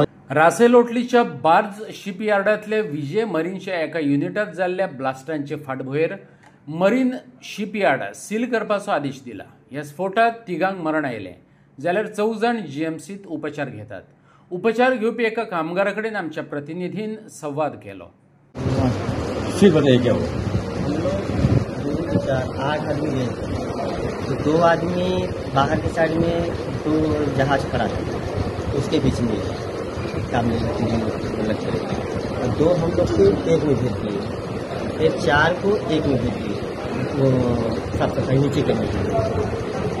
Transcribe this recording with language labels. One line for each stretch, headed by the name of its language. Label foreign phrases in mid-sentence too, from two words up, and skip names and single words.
Konkani: रासेलोटलीच्या बार्ज शिपयार्डांतले विजय मरीनच्या एका युनिटात जाल्ल्या ब्लास्टांचे फाटभुंयेर मरीन शिपयार्ड सील करपाचो आदेश दिला। ह्या स्फोटात 3 मरण आयले जाल्यार 14 जाण जीएमसीत उपचार घेतात। उपचार घेवपी एका कामगारा कडेन आमच्या प्रतिनिधीन संवाद केलो।
Hindi: फिर बताइए क्या हुआ? 8 आदमी गए तो 2 आदमी बाहर के साइड में तो जहाज खड़ा था उसके बीच में काम अलग चले और 2 हम लोग को एक में भेज दिए फिर 4 को एक में भेज दिए वो साफ सफाई नीचे करने के लिए।